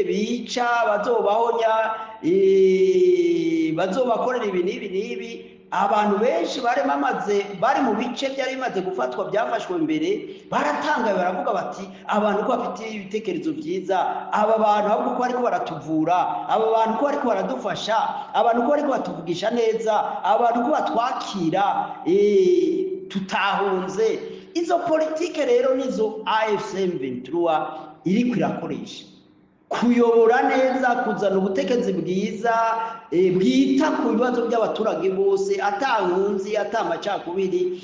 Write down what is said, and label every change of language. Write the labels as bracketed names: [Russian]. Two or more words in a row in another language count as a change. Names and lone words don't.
[Rundi] bica, bazobahonya, bazobakorera ibi n'ibi n'ibi, abantu benshi bari mu bice byari bimaze gufatwa byafashwe mbere baratangaye baravuga bati abantu ko bafite ibitekerezo byiza, aba bantu ahubwo ko bariko baratuvura, aba bantu ko bariko baradufasha, abantu ko bariko batuvugisha neza, abantu ko batwakira tutahunze. Izo politike rero nizo AFC M23 iriko irakoresha kuyobora neza, kuzana ubutegetsi bwiza bwita ku bibazo by'abaturage bose, atankunzi atamacakubiri.